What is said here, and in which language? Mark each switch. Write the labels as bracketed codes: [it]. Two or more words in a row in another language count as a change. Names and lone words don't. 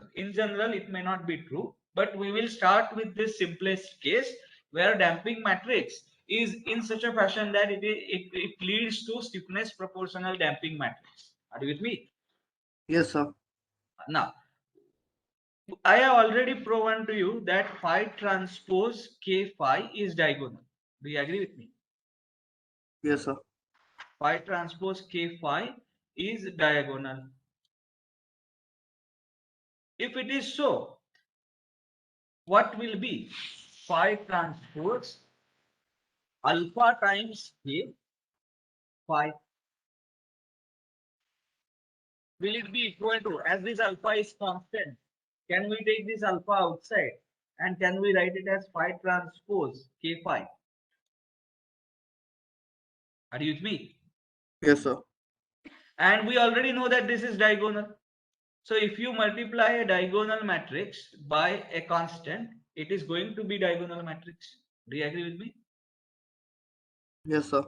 [en] In general, it may not be true, but we will start with this simplest case where damping matrix is in such a fashion that it leads to stiffness proportional damping matrix. Are you with me? Yes, sir. Now, I have already proven to you that phi transpose K phi is diagonal. Do you agree with me? Yes, sir. Phi transpose K phi is diagonal. If it is so, what will be phi transpose alpha times K phi? Will it be equal to, as this alpha is constant, can we take this alpha outside and can we write it as phi transpose K phi? Are you with me? Yes, sir. And we already know that this is diagonal. So if you multiply a diagonal matrix by a constant, it is going to be diagonal matrix. Do you agree with me? Yes, sir.